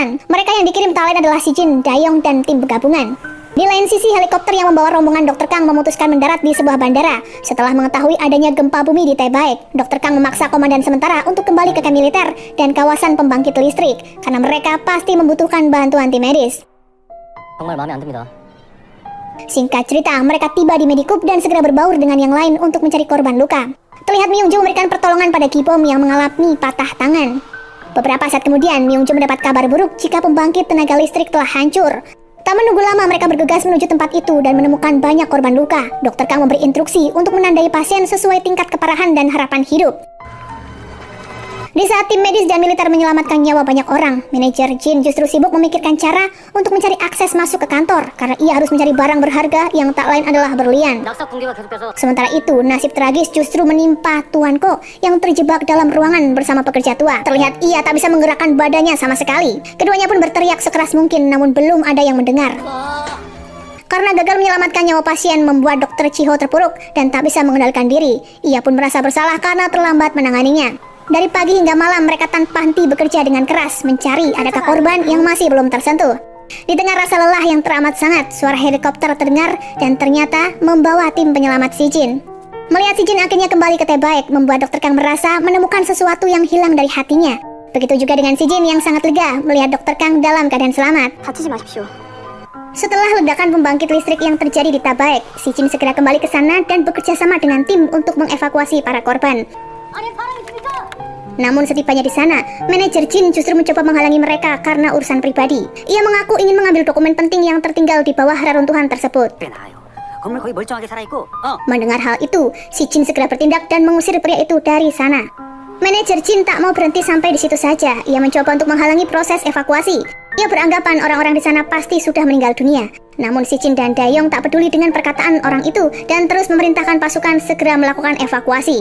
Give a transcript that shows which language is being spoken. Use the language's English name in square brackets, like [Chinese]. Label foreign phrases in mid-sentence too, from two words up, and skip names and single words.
[Indonesian] Mereka yang dikirim tak lain adalah Si Jin, Dayong, dan tim gabungan. Di lain sisi, helikopter yang membawa rombongan Dr. Kang memutuskan mendarat di sebuah bandara. Setelah mengetahui adanya gempa bumi di Taebaek, Dr. Kang memaksa komandan sementara untuk kembali ke kamp militer dan kawasan pembangkit listrik, karena mereka pasti membutuhkan bantuan tim medis. [Korean] 정말 마음에 안 듭니다. [Indonesian] Singkat cerita, mereka tiba di Medikup dan segera berbaur dengan yang lain untuk mencari korban luka. Terlihat Myung-joo memberikan pertolongan pada Ki-bom yang mengalami patah tangan. Beberapa saat kemudian, Myung-joo mendapat kabar buruk jika pembangkit tenaga listrik telah hancur. Tak menunggu lama, mereka bergegas menuju tempat itu dan menemukan banyak korban luka. Dr. Kang memberi instruksi untuk menandai pasien sesuai tingkat keparahan dan harapan hidup. Di saat tim medis dan militer menyelamatkan nyawa banyak orang, manajer Jin justru sibuk memikirkan cara untuk mencari akses masuk ke kantor karena ia harus mencari barang berharga yang tak lain adalah berlian. [Korean] 낙석 붕괴가 계속돼서 [Indonesian] Sementara itu, nasib tragis justru menimpa Tuan Ko yang terjebak dalam ruangan bersama pekerja tua. Terlihat ia tak bisa menggerakkan badannya sama sekali. Keduanya pun berteriak sekeras mungkin, namun belum ada yang mendengar. Karena gagal menyelamatkan nyawa pasien membuat Dr. Chiho terpuruk dan tak bisa mengendalikan diri. Ia pun merasa bersalah karena terlambat menanganinya. Dari pagi hingga malam mereka tanpa henti bekerja dengan keras mencari adakah korban yang masih belum tersentuh. Di tengah rasa lelah yang teramat sangat, suara helikopter terdengar dan ternyata membawa tim penyelamat Si Jin. Melihat Si Jin akhirnya kembali ke Taebaek membuat Dr. Kang merasa menemukan sesuatu yang hilang dari hatinya. Begitu juga dengan Si Jin yang sangat lega melihat Dr. Kang dalam keadaan selamat. [Korean] 다치지 마십시오. [Indonesian] Setelah ledakan pembangkit listrik yang terjadi di Taebaek, Si Jin segera kembali ke sana dan bekerja sama dengan tim untuk mengevakuasi para korban. Namun setibanya di sana, manajer Jin justru mencoba menghalangi mereka karena urusan pribadi. Ia mengaku ingin mengambil dokumen penting yang tertinggal di bawah reruntuhan tersebut. [Korean] 꽤 나아요. 건물 거의 멀쩡하게 살아있고 [Indonesian] Mendengar hal itu, si Jin segera bertindak dan mengusir pria itu dari sana. Manajer Jin tak mau berhenti sampai di situ saja. Ia mencoba untuk menghalangi proses evakuasi. Ia beranggapan orang-orang di sana pasti sudah meninggal dunia. Namun Si Jin dan Dayong tak peduli dengan perkataan orang itu dan terus memerintahkan pasukan segera melakukan evakuasi.